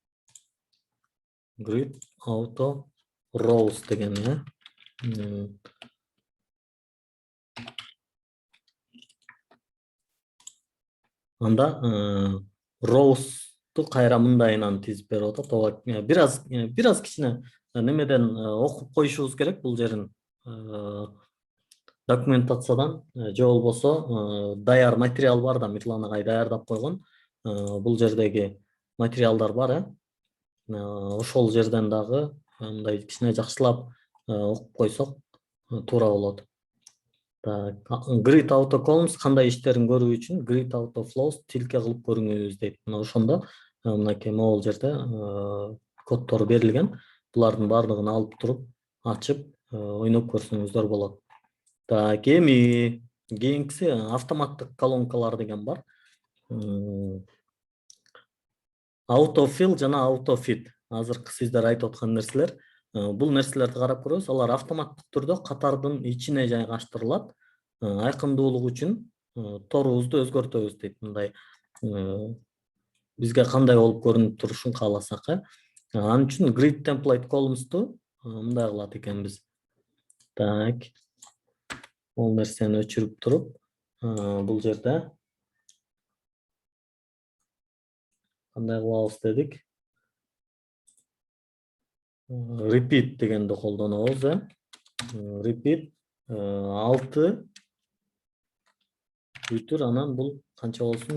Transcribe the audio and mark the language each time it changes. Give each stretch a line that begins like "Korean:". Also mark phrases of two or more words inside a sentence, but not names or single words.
English: Grid auto rows дегени.
Kyrgyz: Анда rows кайра мындайынан тизип берип атат. Ооба, бир аз кичине немеден окуп коюшубуз керек бул жерин. Документациядан же болбосо даяр материал бар да, Мирлан агай даярдап койгон. Бул жердеги материалдар бар, ошол жерден дагы мындай кичине жакшылап окуп койсок туура болот. Так,
English: grid auto columns
Kyrgyz: кандай иштерин көрүү үчүн
English: grid auto flows
Kyrgyz: тилке кылып көрүңүз дейт. Мына ошондо мынакей могул жерде коддор берилген. Булардын баардыгын алып туруп, ачып, ойноп көрсөңүздөр болот. Так, эми кийинкиси автоматтык колонкалар деген бар.
English: Autofill жана autofit.
Kyrgyz: Азыркы сиздер айтып аткан нерселер. Бул нерселерди карап көрөбүз. Алар автоматтык түрдө катардын ичине жайгаштырылат. Айкындуулук үчүн торубузду өзгөртөбүз дейт. Мындай бизге кандай болуп көрүнүп турушун кааласак, анын үчүн
English: grid template columns'ту
Kyrgyz: мындай кылат экенбиз. Так. Ол нерсени өчүрүп туруп, бул жерде кандай кылабыз дедик? Repeat дегенди колдонобуз, Repeat 6 бүтүр, анан бул канча болсун?